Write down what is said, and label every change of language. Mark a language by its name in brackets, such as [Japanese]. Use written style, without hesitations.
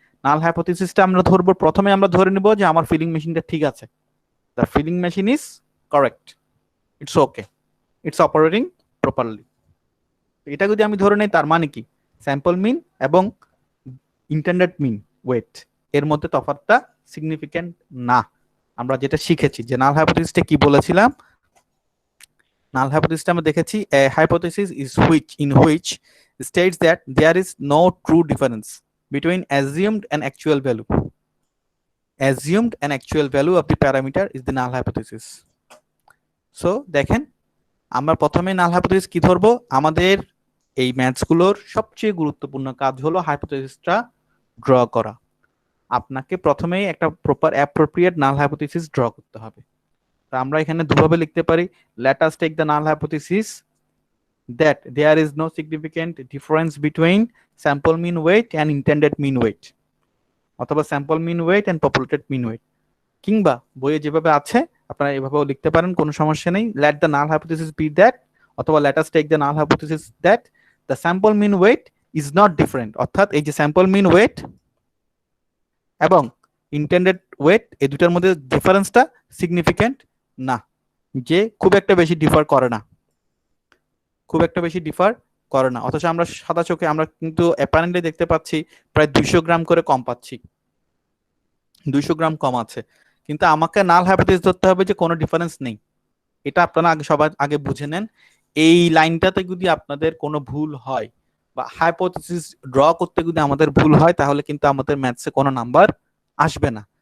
[Bangla] নাল হাইপোথেসিসটা আমরা ধরবো, প্রথমে আমরা ধরে নিব যে আমার ফিলিং মেশিনটা ঠিক আছে, [English] The filling machine is correct, it's okay, it's operating properly. [Bangla] এটা যদি আমি ধরে নেই, তার মানে কি স্যাম্পল মিন এবং ইন্টেন্ডেড মিন ওয়েট এর মধ্যে তফাৎটা সিগনিফিক্যান্ট না। আমরা যেটা শিখেছি যে নাল হাইপোথেসিসটা কি বলেছিলাম, নাল হাইপোথেসিসটা আমরা দেখেছি [English] a hypothesis is which states that there is no true difference between assumed and actual value. Assumed and actual value of the parameter is the null hypothesis. [Bangla] So দেখেন, আমরা প্রথমে নাল হাইপোথেসিস কি ধরবো? আমাদের এই ম্যাথস গুলোর সবচেয়ে গুরুত্বপূর্ণ কাজ হলো হাইপোথেসিসটা ড্র করা। আপনাকে প্রথমেই একটা প্রপার অ্যাপ্রোপ্রিয়েট নাল হাইপোথেসিস ড্র করতে হবে। তো আমরা এখানে দুভাবে লিখতে পারি, [English] let us take the null hypothesis that there is no significant difference between sample mean weight and intended mean weight, [Bangla] অথবা [English] sample mean weight and populated mean weight, [Bangla] কিংবা বইয়ে যেভাবে আছে আপনারা এভাবেও লিখতে পারেন, কোনো সমস্যা নেই। [English] let the null hypothesis be that, [Bangla] অথবা [English] let us take the null hypothesis that the sample mean weight is not different, [Bangla] অর্থাৎ এই যে sample mean weight এবং intended weight এই দুটার মধ্যে ডিফারেন্সটা সিগনিফিক্যান্ট না, যে খুব একটা বেশি ডিফার করে না, খুব একটা বেশি ডিফার করে না। অথচ আমরা সাদা চোখে আমরা কিন্তু অ্যাপারেন্টলি দেখতে পাচ্ছি প্রায় 200 গ্রাম করে কম পাচ্ছি, 200 গ্রাম কম আছে, কিন্তু আমাকে নাল হাইপোথেসিস ধরতে হবে যে কোনো ডিফারেন্স নেই। এটা আপনারা আগে সবাই আগে বুঝে নেন। এই লাইনটাতে যদি আপনাদের কোনো ভুল হয় বা হাইপোথেসিস ড্র করতে যদি আমাদের ভুল হয়, তাহলে কিন্তু আমাদের ম্যাথসে কোনো নাম্বার আসবে না।